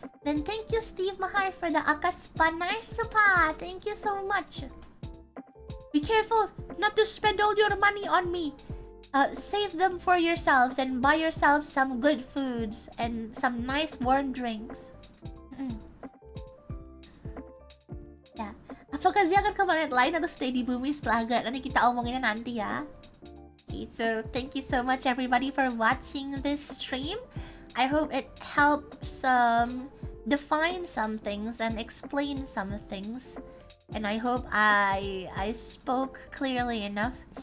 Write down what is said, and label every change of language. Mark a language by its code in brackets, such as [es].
[en] Then thank you, Steve Mahar, for the Akas Panay Supa. Thank you so much. Be careful not to spend all your money on me. Save them for yourselves and buy yourselves some good foods and some nice warm drinks. [id] Ya, apakah Zia akan ke planet lain atau stay di bumi setelah agak? Nanti kita omonginnya nanti ya. [en] Okay, so thank you so much everybody for watching this stream. I hope it helps define some things and explain some things. And I hope I spoke clearly enough.